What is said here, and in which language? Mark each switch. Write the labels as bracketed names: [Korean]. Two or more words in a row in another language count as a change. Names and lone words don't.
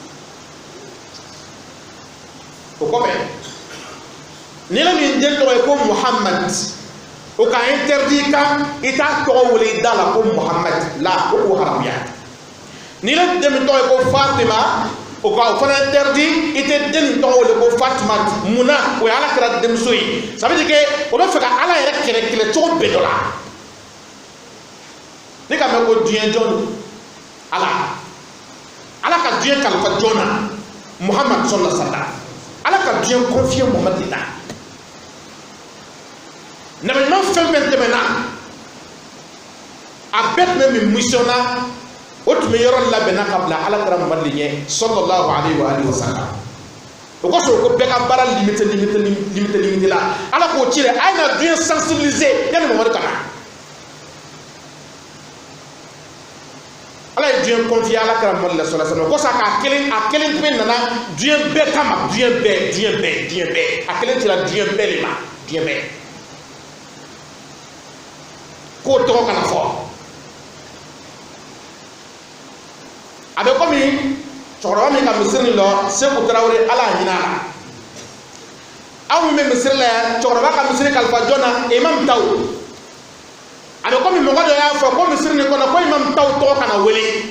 [Bambara] o kɔfɛ ni la min den tɔgɔ ye ko Muhammad o ka interdit kan i t'a tɔgɔ wele da la ko Muhammad la o k'o haramuya ni la den min tɔgɔ ye ko Fatima o ka o fana interdit i tɛ den nin tɔgɔ wele ko Fatima munna o ye Ala kira denmuso ye [French] ça veut dire que [Bambara] o bɛ fɛ ka Ala yɛrɛ kɛlɛ cogo bɛɛ dɔ la ne ka mɛn ko diɲɛ jɔn Ala ka diɲɛ kalifa jɔn na Muhammad [Arabic] صلى الله عليه وسلم [Bambara] Ala ka diɲɛ confier Muhammad de la nabi ɲuman fɛn fɛn tɛmɛna a bɛɛ tun bɛ min mission na o tun bɛ yɔrɔ labɛnna ka bila Ala kira Muhammad de ɲɛ [Arabic] صلى الله عليه وسلم [Bambara] o kosɔn ko bɛɛ ka baara limité la Ala k'o ci dɛ a ye na diɲɛ sensibiliser yanni Muhammad ka na Ala ye diɲɛ confier Ala kira Muhammad la [Arabic] صلى الله عليه وسلم [Bambara] o kosɔn a kelen pe nana diɲɛ bɛɛ kama diɲɛ bɛɛ a kelen cira diɲɛ bɛɛ de ma diɲɛ bɛɛ k'o tɔgɔ kana fɔ a bɛ komi cɛkɔrɔba min ka misiri lɔ Seku Tarawele Ala a hinɛ a la aw min bɛ misiri la yan cɛkɔrɔba ka misiri kalifa jɔn na Imam Taw a bɛ komi mɔgɔ dɔ y'a fɔ ko misiri nin kɔnɔ ko Imam Taw tɔgɔ kana wele